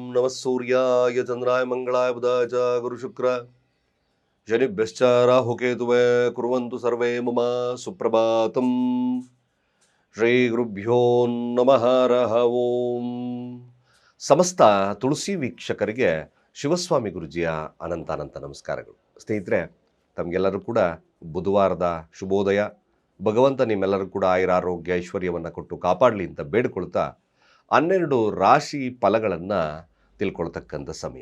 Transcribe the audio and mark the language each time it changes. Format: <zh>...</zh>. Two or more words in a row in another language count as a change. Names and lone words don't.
<sa>सूर्याय चंद्राय मंगलाय बुधाय च गुरुशुक्र शनिभ्यश्च राहुकेतुवे कुर्वंतु सर्वे मम सुप्रभातं. श्री गुरुभ्यो नमः हरः ओं.</sa> <kn>ಸಮಸ್ತ ತುಳಸಿ ವೀಕ್ಷಕರಿಗೆ ಶಿವಸ್ವಾಮಿ ಗುರುಜಿಯ ಅನಂತ ನಮಸ್ಕಾರಗಳು. ಸ್ನೇಹಿತರೆ, ತಮಗೆಲ್ಲರೂ ಕೂಡ ಬುಧವಾರದ ಶುಭೋದಯ. ಭಗವಂತ ನಿಮ್ಮೆಲ್ಲರೂ ಕೂಡ ಆಯುರಾರೋಗ್ಯ ಐಶ್ವರ್ಯವನ್ನು ಕೊಟ್ಟು ಕಾಪಾಡಲಿ ಅಂತ ಬೇಡ್ಕೊಳ್ತಾ 12 ರಾಶಿ ಫಲಗಳನ್ನು ತಿಳ್ಕೊಳ್ತಕ್ಕಂಥ ಸಮಯ.</kn>